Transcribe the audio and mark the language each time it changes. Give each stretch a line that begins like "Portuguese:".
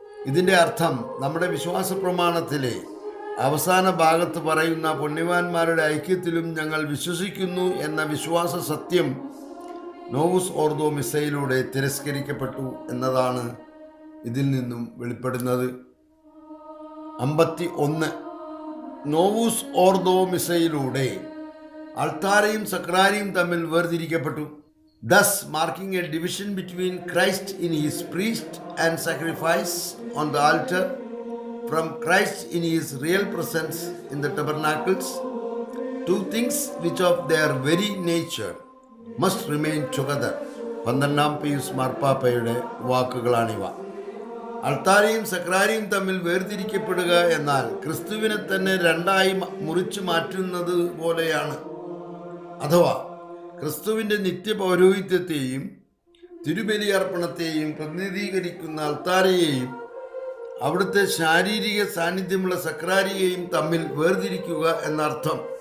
Malayalam: ഇതിൻ്റെ അർത്ഥം നമ്മുടെ വിശ്വാസ പ്രമാണത്തിലെ അവസാന ഭാഗത്ത് പറയുന്ന പുണ്യവാന്മാരുടെ ഐക്യത്തിലും ഞങ്ങൾ വിശ്വസിക്കുന്നു എന്ന വിശ്വാസ സത്യം നോവുസ് ഓർദോ മിസ്സയിലൂടെ തിരസ്കരിക്കപ്പെട്ടു എന്നതാണ് ഇതിൽ നിന്നും വെളിപ്പെടുന്നത്. 51. നോവുസ് ഓർദോ മിസ്സയിലൂടെ അൾത്താരയും സക്രാരിയും തമ്മിൽ വേർതിരിക്കപ്പെട്ടു.
English: thus marking a division between Christ in his priest and sacrifice on the altar from Christ in his real presence in the tabernacles, two things which of their very nature must remain together.
Malayalam: 12-ാം Pius മാർപ്പാപ്പയുടെ വാക്കുകളാണിവ. അൾത്താരയും സക്രാരിയും തമ്മിൽ വേർതിരിക്കപ്പെടുക എന്നാൽ ക്രിസ്തുവിനെ തന്നെ രണ്ടായി മുറിച്ചു മാറ്റുന്നത് പോലെയാണ്. അഥവാ ക്രിസ്തുവിൻ്റെ നിത്യപൗരോഹിത്യത്തെയും തിരുബലിയർപ്പണത്തെയും പ്രതിനിധീകരിക്കുന്ന അൾത്താരയെയും അവിടുത്തെ ശാരീരിക സാന്നിധ്യമുള്ള സക്രാരിയെയും തമ്മിൽ വേർതിരിക്കുക എന്നർത്ഥം.